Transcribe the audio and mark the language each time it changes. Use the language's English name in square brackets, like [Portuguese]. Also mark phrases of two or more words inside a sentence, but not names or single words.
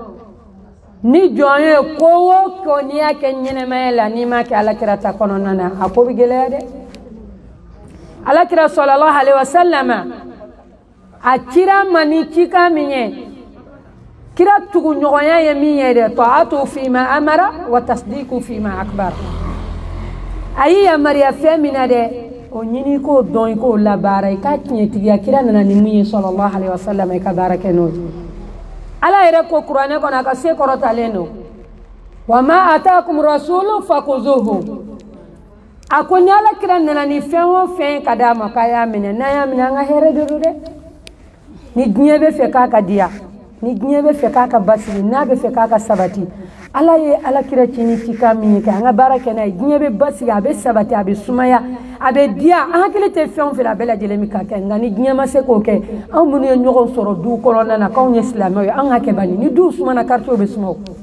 [Bambara] ni jɔn ye ko o ko n'i y'a kɛ ɲɛnɛmaya la n'i m'a kɛ alakira ta kɔnɔna na a ko bɛ gɛlɛya dɛ alakira [Arabic] صلى الله عليه وسلم [Bambara] a cira ma ni cikan min ye kira tuguɲɔgɔnya ye min ye dɛ [Arabic] طاعة فيما أمر وتصديق فيما أكبر [Bambara] a y'i yamaruya fɛn min na dɛ o ɲini k'o dɔn i k'o labaara i k'a tiɲɛtigiya kira nana ni mun ye [Arabic] صلى الله عليه وسلم [Bambara] i ka baara kɛ n'o ye ala yɛrɛ ko kuranɛ kɔnɔ a ka se kɔrɔtalen don [Arabic] وما آتاكم الرسول فخذوه [Bambara] a ko ni ala kira nana ni fɛn o fɛn ka d'a ma k'a y'a minɛ n'a y'a minɛ an ka hɛrɛ de don dɛ ni diɲɛ bɛ fɛ k'a ka diya ni diɲɛ bɛ fɛ k'a ka basigi n'a bɛ fɛ k'a ka sabati ala ye ala kira ci ni cikan min ye kɛ an ka baara kɛ n'a ye diɲɛ bɛ basigi a bɛ sabati a bɛ sumaya a bɛ diya an hakili tɛ fɛn o fɛn a bɛɛ lajɛlen bɛ ka kɛ nka ni diɲɛ ma se k'o kɛ anw minnu ye ɲɔgɔn sɔrɔ du kɔnɔna na k'anw ye silamɛw ye an ka kɛ bani ni du sumana quartier bɛ suma o